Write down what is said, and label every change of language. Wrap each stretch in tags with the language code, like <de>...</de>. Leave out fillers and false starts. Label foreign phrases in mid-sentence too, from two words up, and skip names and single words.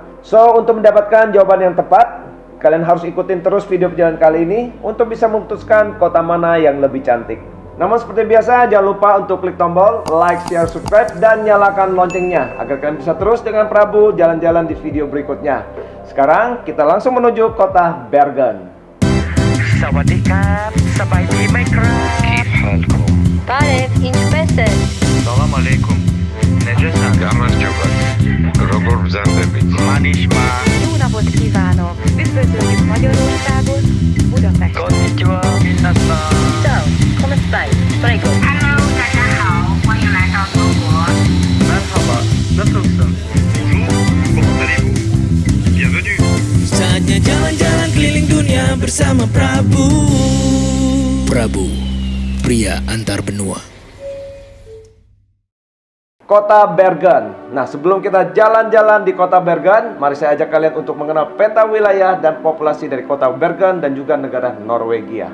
<id>So, untuk mendapatkan jawaban yang tepat, kalian harus ikutin terus video perjalanan kali ini untuk bisa memutuskan kota mana yang lebih cantik. Namun seperti biasa, jangan lupa untuk klik tombol like, share, subscribe, dan nyalakan loncengnya agar kalian bisa terus dengan Prabu jalan-jalan di video berikutnya. Sekarang kita langsung menuju kota Bergen.</id> <th>สวัสดีครับสบายดีไหมครับ</th> <ar>كيف حالكم طارق inspector السلام عليكم نجسا Gámez Gyugat, Rogor Zendebit. ما نسمع</ar> <hu>Jó napot kívánok! Üdvözöljük Magyarországot, Budapest!</hu> <ja>こんにちは 皆さん</ja> <it>Ciao, come stai? Prego.</it> <tr>merhaba nasılsın</tr> <fr>Comment allez-vous? Bienvenue.</fr> <id>Saatnya jalan-jalan keliling dunia bersama Prabu. Prabu, pria antar benua. Kota Bergen. Nah, sebelum kita jalan-jalan di kota Bergen, mari saya ajak kalian untuk mengenal peta wilayah dan populasi dari kota Bergen dan juga negara Norwegia.</id>